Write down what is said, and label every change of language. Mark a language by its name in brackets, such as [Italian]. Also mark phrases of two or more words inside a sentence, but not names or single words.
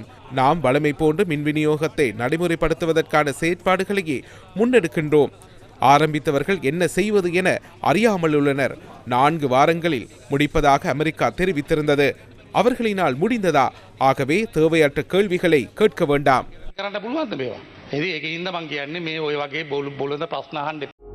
[Tamil] நாம் வழமை போன்று மின் விநியோகத்தை நடைமுறைப்படுத்துவதற்கான செயற்பாடுகளையே முன்னெடுக்கின்றோம். ஆரம்பித்தவர்கள் என்ன செய்வது என அறியாமல் உள்ளனர். 4 வாரங்களில் முடிப்பதாக அமெரிக்கா தெரிவித்திருந்தது. அவர்களினால் முடிந்ததா? ஆகவே தேவையற்ற கேள்விகளை கேட்க வேண்டாம். [Sinhala] කරන්න පුළුවන්ද මේවා? ඒක ඉන්න මං කියන්නේ මේ ඔය වගේ බොළඳ ප්‍රශ්න අහන්න